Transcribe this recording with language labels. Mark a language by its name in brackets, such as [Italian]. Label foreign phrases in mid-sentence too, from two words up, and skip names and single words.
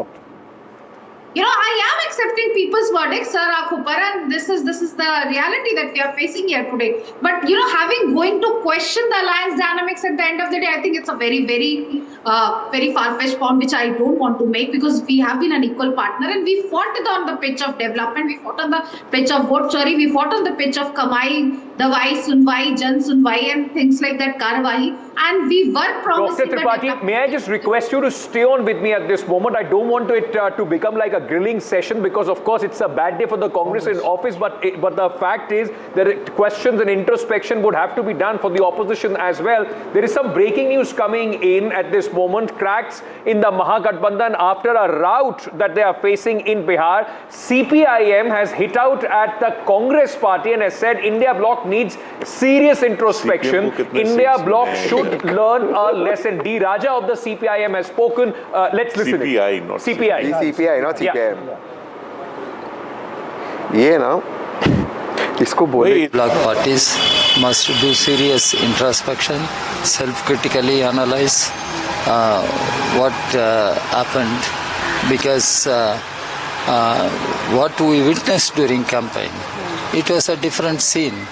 [English] You know, I am accepting people's verdicts, sir, and this is the reality that we are facing here today. But you know, going to question the alliance dynamics at the end of the day, I think it's a very, very, very far-fetched point, which I don't want to make, because we have been an equal partner and we fought it on the pitch of development, we fought on the pitch of [Hindi] वोट चोरी, [English] we fought on the pitch of [Hindi] कमाई, दवाई, सुनवाई, जन सुनवाई, [English] and things like that, karwahi, and we were promising. Dr. Tripathi, may I just request you to stay on with me at this moment? I don't want it to become like a grilling session, because of course it's a bad day for the Congress in office, but the fact is that questions and introspection would have to be done for the opposition as well. There is some breaking news coming in at this moment. Cracks in the Mahagathbandhan after a rout that they are facing in Bihar. CPIM has hit out at the Congress party and has said India bloc needs serious introspection. India bloc should learn a lesson. D. Raja of the CPIM has spoken. Let's listen. CPI, not CPI. CPI, not CPIM. [Hindi] ये ना इसको बोले [English] bloc parties must do serious introspection, self-critically analyze what happened, because what we witnessed during campaign, it was a different scene.